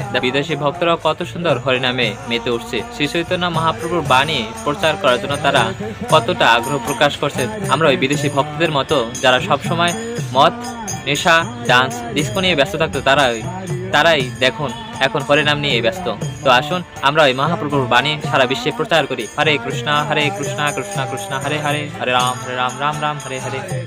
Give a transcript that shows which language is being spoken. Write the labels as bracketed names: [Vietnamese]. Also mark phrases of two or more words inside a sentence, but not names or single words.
[Bangla] বিদেশি ভক্তরা কত সুন্দর হরিনামে মেতে উঠছে। শ্রী চৈতন্য মহাপ্রভুর বাণী প্রচার করার জন্য তারা কতটা আগ্রহ প্রকাশ করছে। আমরা ওই বিদেশি ভক্তদের মতো যারা সবসময় মদ, নেশা, ডান্স, ডিস্কো নিয়ে ব্যস্ত থাকতো, তারাই দেখুন এখন হরিনাম নিয়ে ব্যস্ত। তো আসুন আমরা ওই মহাপ্রভুর বাণী সারা বিশ্বে প্রচার করি। [Sanskrit] হরে কৃষ্ণ কৃষ্ণ কৃষ্ণ হরে হরে, হরে রাম রাম রাম হরে হরে।